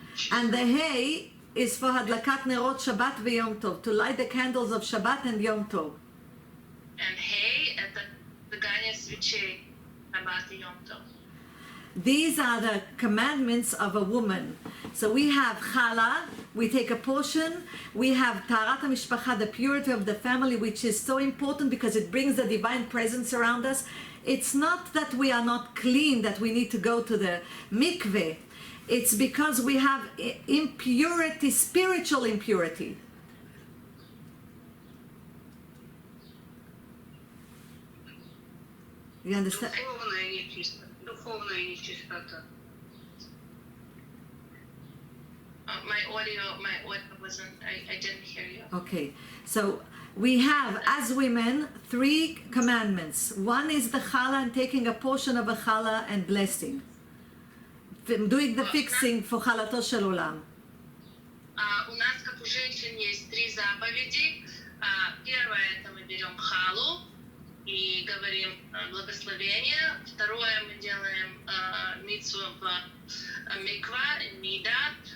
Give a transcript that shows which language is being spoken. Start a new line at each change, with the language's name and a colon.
English: And the Hey is for Hadlakat Nerot Shabbat v'Yom Tov, to light the candles of Shabbat and Yom Tov. And Hey
Russian: — это зажигание свечей, Шаббат и Йом Тов.
English: These are the commandments of a woman. So we have Chala, we take a portion. We have Taharat HaMishpacha, the purity of the family, which is so important because it brings the divine presence around us. It's not that we are not clean, that we need to go to the mikveh. It's because we have impurity, spiritual impurity. You understand?
Russian: Духовная нечистота.
English: My audio wasn't, I didn't hear you. Okay, so we have, as women, 3 commandments. One is the challah and taking a portion of a challah and blessing. Doing the fixing for chalato shel olam.
Russian: У нас, как у женщин, есть 3 заповеди. Первое — это мы берем халу и говорим благословение. Второе — мы делаем митцву в миква, нида.